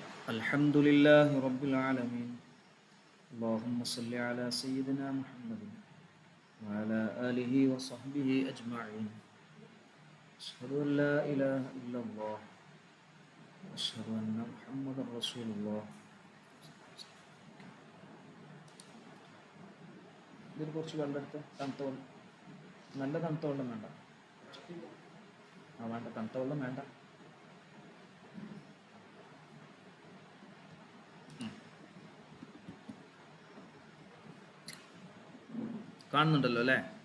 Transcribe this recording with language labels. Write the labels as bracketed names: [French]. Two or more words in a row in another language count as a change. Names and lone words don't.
[Arabic] الحمد لله رب العالمين. اللهم صل على سيدنا محمد وعلى آله وصحبه أجمعين. أشهد أن لا إله إلا الله وأشهد أن محمدا رسول الله. [Malayalam] ഇതിൽ കുറച്ച് വെള്ളം എടുത്ത് തണുത്ത വെള്ളം, നല്ല തണുത്ത വെള്ളം വേണ്ട. വേണ്ട, തണുത്ത വെള്ളം വേണ്ട. കാണുന്നുണ്ടല്ലോ അല്ലേ?